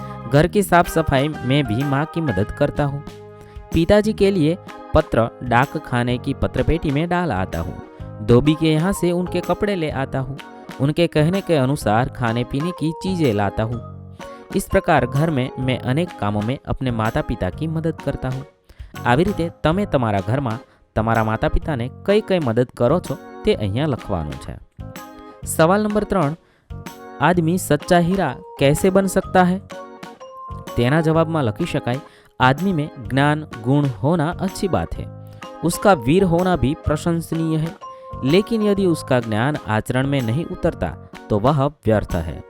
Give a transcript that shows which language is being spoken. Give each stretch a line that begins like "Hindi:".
Hindi: घर की साफ सफाई में भी माँ की मदद करता हूँ। पिताजी के लिए पत्र डाक खाने की पत्रपेटी में डाल आता हूँ। धोबी के यहाँ से उनके कपड़े ले आता हूँ। उनके कहने के अनुसार खाने पीने की चीज़ें लाता हूँ। इस प्रकार घर में मैं अनेक कामों में अपने माता पिता की मदद करता हूँ।
Gujarati: આવી રીતે તમે તમારા ઘરમાં તમારા માતા પિતાને કઈ કઈ મદદ કરો છો તે અહીંયા લખવાનું છે।
Hindi: सवाल नंबर 3, आदमी सच्चा हीरा कैसे बन सकता है?
Gujarati: तेना जवाब में लखी शकाय,
Hindi: आदमी में ज्ञान गुण होना अच्छी बात है, उसका वीर होना भी प्रशंसनीय है, लेकिन यदि उसका ज्ञान आचरण में नहीं उतरता तो वह व्यर्थ है।